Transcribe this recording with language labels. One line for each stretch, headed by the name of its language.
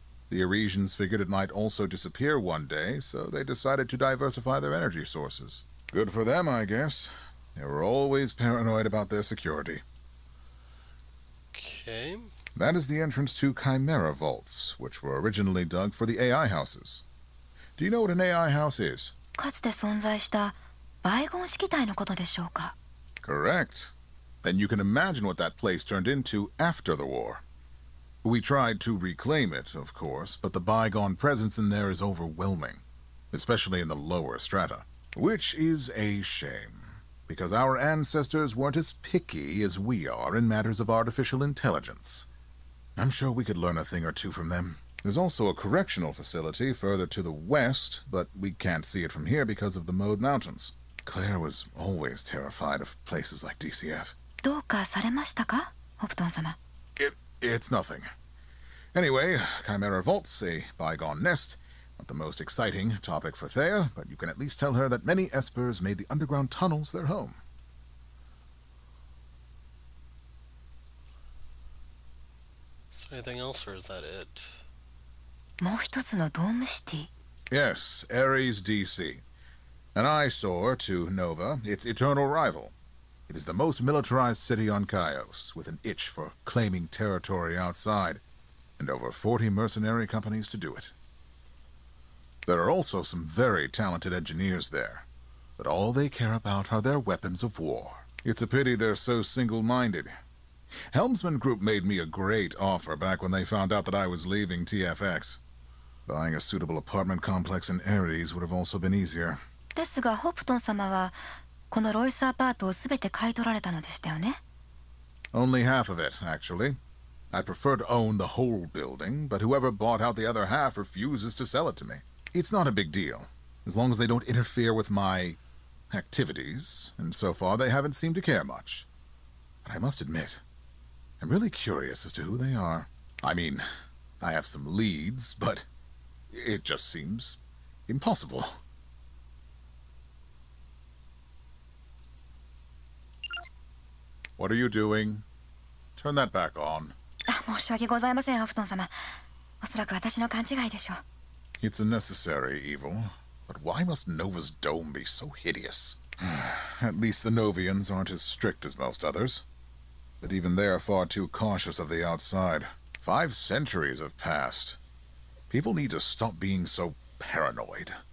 English: The Arisians figured it might also disappear one day, so they decided to diversify their energy sources. Good for them, I guess. They were always paranoid about their security. Okay. That is the entrance to Chimera vaults, which were originally dug for the AI houses. Do you know what an AI house is?
Japanese: かつて存在したバイゴン式体のことでしょうか。
English: Correct. Then you can imagine what that place turned into after the war. We tried to reclaim it, of course, but the bygone presence in there is overwhelming, especially in the lower strata. Which is a shame, because our ancestors weren't as picky as we are in matters of artificial intelligence. I'm sure we could learn a thing or two from them. There's also a correctional facility further to the west, but we can't see it from here because of the Mode Mountains. Claire was always terrified of places like DCF.
Japanese: どうかされましたか、ホプトン様。
English: It's nothing. Anyway, Chimera Vaults, a bygone nest. Not the most exciting topic for Thea, but you can at least tell her that many espers made the underground tunnels their home. Is there anything else, or is that it?
Japanese: もう一つのドームシティ。
English: Yes, Ares DC. An eyesore to Nova, its eternal rival. It is the most militarized city on Chios, with an itch for claiming territory outside, and over 40 mercenary companies to do it. There are also some very talented engineers there. but all they care about are their weapons of war. It's a pity they're so single-minded. Helmsman Group made me a great offer back when they found out that I was leaving TFX. Buying a suitable apartment complex in Ares would have also been easier.
Japanese: ですが、ホプトン様はこのロイスアパートをすべて買い取られたのでしたよね?
English: Only half of it, actually. I'd prefer to own the whole building, but whoever bought out the other half refuses to sell it to me. It's not a big deal, as long as they don't interfere with my activities, and so far they haven't seemed to care much. But I must admit, I'm really curious as to who they are. I mean, I have some leads, but it just seems impossible. What are you doing? Turn that back on.
Japanese: 申し訳ございません、ホプトン様。おそらく私の勘違いでしょう。
English: It's a necessary evil, but why must Nova's dome be so hideous? At least the Novians aren't as strict as most others. But even they're far too cautious of the outside. 5 centuries have passed. People need to stop being so paranoid.